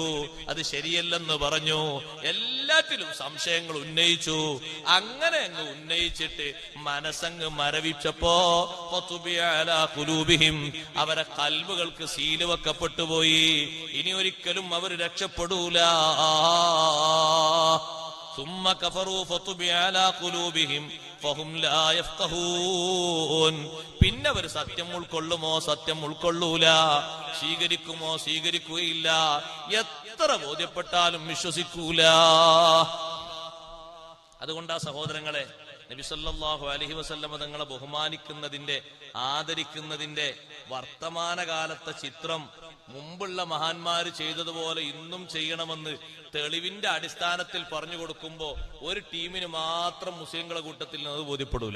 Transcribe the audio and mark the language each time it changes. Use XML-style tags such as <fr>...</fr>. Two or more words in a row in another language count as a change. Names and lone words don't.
<ml>അത് ശരിയല്ലെന്ന് പറഞ്ഞു. എല്ലാറ്റിലും സംശയങ്ങൾ ഉന്നയിച്ചു. അങ്ങനെ അങ്ങ് ഉന്നയിച്ചിട്ട് മനസ്സങ്ങ് മരവിച്ചപ്പോ അവരെ കൽബുകൾക്ക് സീല് വെക്കപ്പെട്ടുപോയി. ഇനി ഒരിക്കലും അവർ രക്ഷപ്പെടൂല.</ml> <ar>ثم كفروا فطبع على قلوبهم فهم لا يفقهون.</ar> <ml>പിന്നെ അവർ സത്യം ഉൾക്കൊള്ളുമോ? സത്യം ഉൾക്കൊള്ളൂല. സ്വീകരിക്കുമോ? സ്വീകരിക്കുകയില്ല. എത്ര ബോധ്യപ്പെട്ടാലും വിശ്വസിക്കൂല. അതുകൊണ്ടാ സഹോദരങ്ങളെ, നബി</ml> <ar>صلى الله عليه وسلم</ar> <ml>തങ്ങളെ ബഹുമാനിക്കുന്നതിന്റെ, ആദരിക്കുന്നതിന്റെ വർത്തമാനകാലത്തെ ചിത്രം മുമ്പുള്ള മഹാന്മാര് ചെയ്തതുപോലെ ഇന്നും ചെയ്യണമെന്ന് തെളിവിന്റെ അടിസ്ഥാനത്തിൽ പറഞ്ഞു കൊടുക്കുമ്പോ ഒരു ടീമിന് മാത്രം മുസ്ലിങ്ങളെ കൂട്ടത്തിൽ നിന്ന് ബോധ്യപ്പെടൂല.</ml>